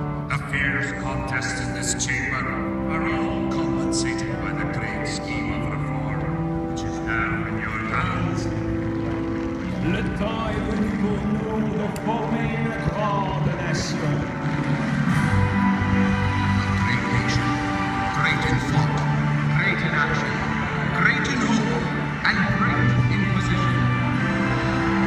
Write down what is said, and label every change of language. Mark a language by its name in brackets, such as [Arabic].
[English] The fierce contests in this chamber are all compensated by the great scheme of reform, which is now in your hands. [French] Le temps est venu pour nous de former une grande nation. [English] Great nation, great in thought, great in action, great in hope, and great in position.